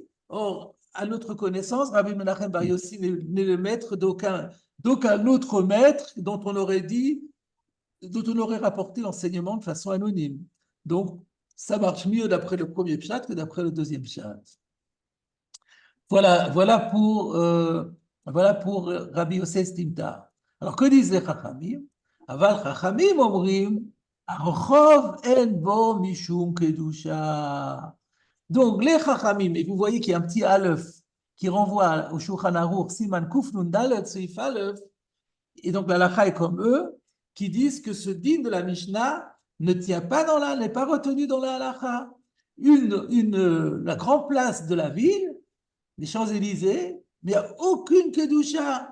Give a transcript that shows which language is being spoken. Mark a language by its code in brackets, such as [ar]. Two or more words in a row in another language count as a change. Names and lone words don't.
[fr] Or, à notre connaissance, Rabbi Menachem Bar Yossi n'est le maître d'aucun autre maître dont on aurait rapporté l'enseignement de façon anonyme. Donc, ça marche mieux d'après le premier pshat que d'après le deuxième pshat. Voilà pour Rabbi Yosef Stimta. Alors, que disent les Chachamim? [he] אבל חכמים אומרים רחוב אין בו משום קדושה. [fr] Donc, les Chachamim, et vous voyez qu'il y a un petit aleph qui renvoie au Shulchan Aruch, [he] סימן קוף נון דלת סעיף אלף, [fr] et donc la lacha est comme eux, qui disent que ce din de la Mishnah ne tient pas n'est pas retenu dans la halacha. La grande place de la ville, les Champs-Élysées, mais il n'y a aucune Kedusha.